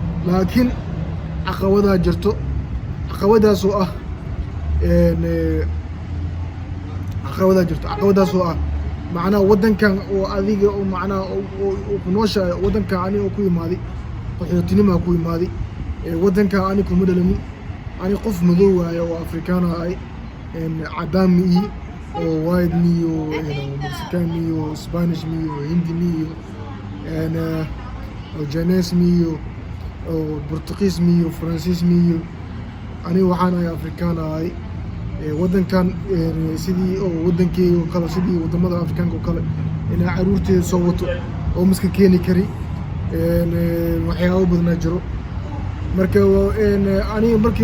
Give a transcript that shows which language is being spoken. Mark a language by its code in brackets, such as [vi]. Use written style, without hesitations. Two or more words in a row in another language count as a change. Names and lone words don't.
[so] laakiin caqabadaa jirto caqabadaasoo ah caqabadaasoo ah macnaha waddankan oo adiga oo macnaha oo ku nooshahay waddankan ani oo ku imaaday qaxootinima ku imaaday waddankan ani kuma dhalanin ani qof madow waaye oo afrikaan ahay cadaan miyi oo white miyo mexican miyo spanish miyo hindi miyo oo Chinese miyo oo Portuguese miyo Faransiis miyo ani waxaan ahay afrikaan ahay waddankan sidii oo waddankeyga oo kale sidii wadamada afrikaanka oo kale inaa caruurteeda soo wato oo miska keeni kari waxyaabo badanaa jiro marka aniga markii